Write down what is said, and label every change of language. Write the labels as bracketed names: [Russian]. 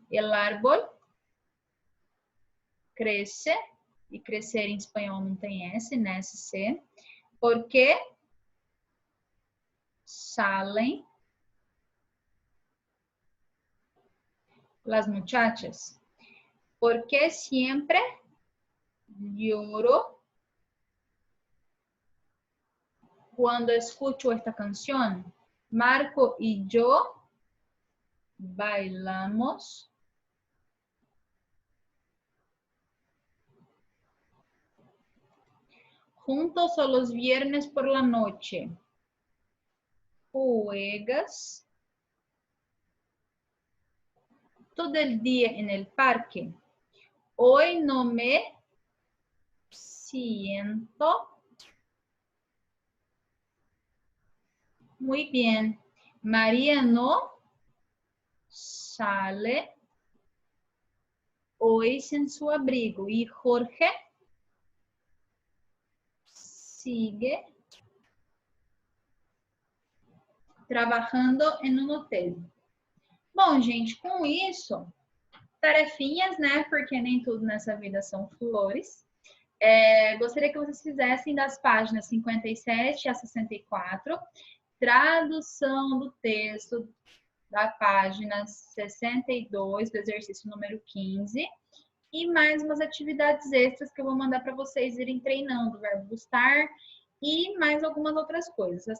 [Spanish] El árbol crece, [Portuguese] e crescer em espanhol não tem S, né? SC. [Spanish] Porque salen las muchachas. Porque siempre lloro cuando escucho esta canción. Marco y yo bailamos juntos los viernes por la noche. Juegas todo el día en el parque. Hoy no me siento muy bien. María no sale hoy sin su abrigo. Y Jorge sigue [Portuguese] trabalhando em um hotel. Bom, gente, com isso, tarefinhas, né? Porque nem tudo nessa vida são flores. Gostaria que vocês fizessem das páginas 57 a 64, tradução do texto da página 62, do exercício número 15, e mais umas atividades extras que eu vou mandar para vocês irem treinando, o verbo estar e mais algumas outras coisas.